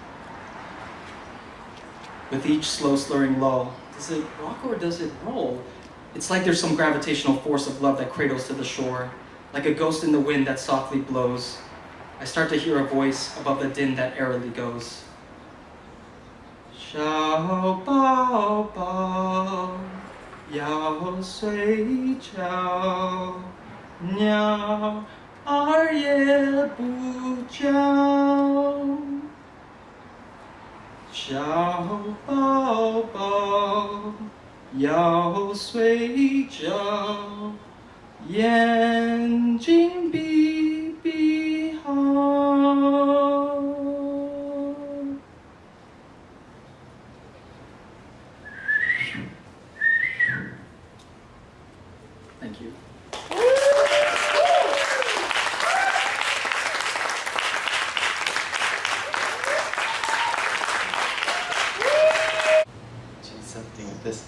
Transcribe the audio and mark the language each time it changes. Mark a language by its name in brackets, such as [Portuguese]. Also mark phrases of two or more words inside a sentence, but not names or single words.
[English] With each slow slurring lull, does it rock or does it roll? It's like there's some gravitational force of love that cradles to the shore, like a ghost in the wind that softly blows. I start to hear a voice above the din that airily goes. [Chinese] 小宝宝，要睡觉，鸟儿也不叫. 小宝宝要睡觉，眼睛闭闭好。 [English] Thank you. Something with this.